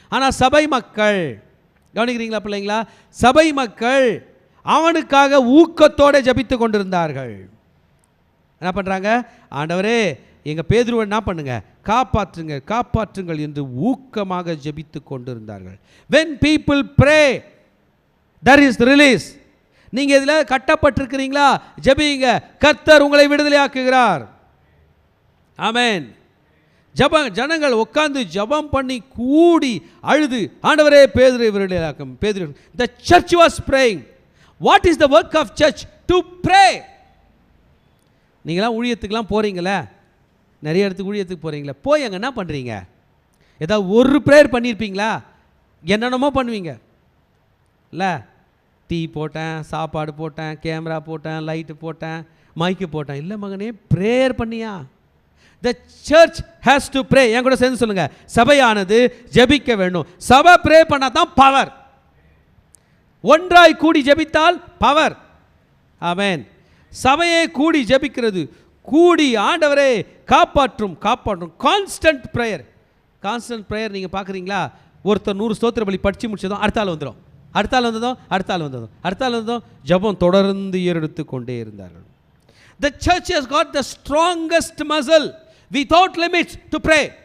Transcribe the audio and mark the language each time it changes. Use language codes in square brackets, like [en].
[ta] ஆனால் சபை மக்கள், கவனிக்கிறீங்களா பிள்ளைங்களா? சபை மக்கள் அவனுக்காக ஊக்கத்தோடு ஜபித்து கொண்டிருந்தார்கள். என்ன பண்ணுறாங்க? ஆண்டவரே எங்கள் பேதுருவை என்ன பண்ணுங்க, காப்பாற்றுங்கள் என்று ஊக்கமாக ஜபித்து கொண்டிருந்தார்கள். [en] when people pray there is release. [ta] நீங்கள் இதில் கட்டப்பட்டிருக்கிறீங்களா? ஜபிங்க, கர்த்தர் உங்களை விடுதலையாக்குகிறார். ஆமென். ஜனங்கள் உட்கார்ந்து ஜபம் பண்ணி கூடி அழுது, ஆண்டவரே பேதுருவை விடுதலையாக்கும். [en] பேதுரு, the church was praying. what is the work of church? to pray. [ta] நீங்களாம் ஊழியத்துக்கெலாம் போகிறீங்களே, நிறைய இடத்துக்கு ஊழியத்துக்கு போகிறீங்களே, போய் அங்கே என்ன பண்ணுறீங்க? ஏதாவது ஒரு ப்ரேயர் பண்ணியிருப்பீங்களா? என்னென்னமோ பண்ணுவீங்க இல்லை? டீ போட்டேன், சாப்பாடு போட்டேன், கேமரா போட்டேன், லைட்டு போட்டேன், மைக்கு போட்டான். இல்லை மகனே, ப்ரேயர் பண்ணியா? [en] The church has to pray. [ta] என் கூட சேர்ந்து சொல்லுங்க, சபையானது ஜெபிக்க வேண்டும். சபை ப்ரே பண்ணா தான் பவர். ஒன்றாய் கூடி ஜெபித்தால் பவர். ஆமென். சபையை கூடி ஜெபிக்கிறது, கூடி ஆண்டவரே காப்பாற்றும் காப்பாற்றும். Constant prayer. கான்ஸ்டன்ட் ப்ரேயர் நீங்கள் பார்க்குறீங்களா? ஒருத்தர் 100 ஸ்தோத்திர பலி படித்து முடிச்சதும் அடுத்த ஆள் வந்துடும், அடுத்த ஆள் வந்ததும் அடுத்த ஆள் வந்ததும் அடுத்த ஆள் வந்ததும் ஜெபம் தொடர்ந்து ஏறெடுத்து கொண்டே இருந்தார்கள். [en] The church has got the strongest muscle without limits to pray.